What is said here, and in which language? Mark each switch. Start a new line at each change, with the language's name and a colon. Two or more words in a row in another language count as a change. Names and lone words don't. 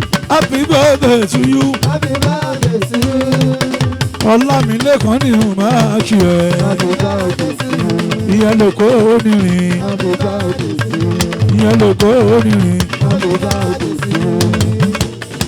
English: Happy birthday to you. Happy birthday to you.
Yoruba: Ọlámilékan ni mo máa kí ẹ.
English: Happy birthday to you.
Yoruba: Ìyẹn ló kó onírin.
English: Happy birthday to you.
Yoruba: Ìyẹn ló kó onírin.
English: Happy birthday to you.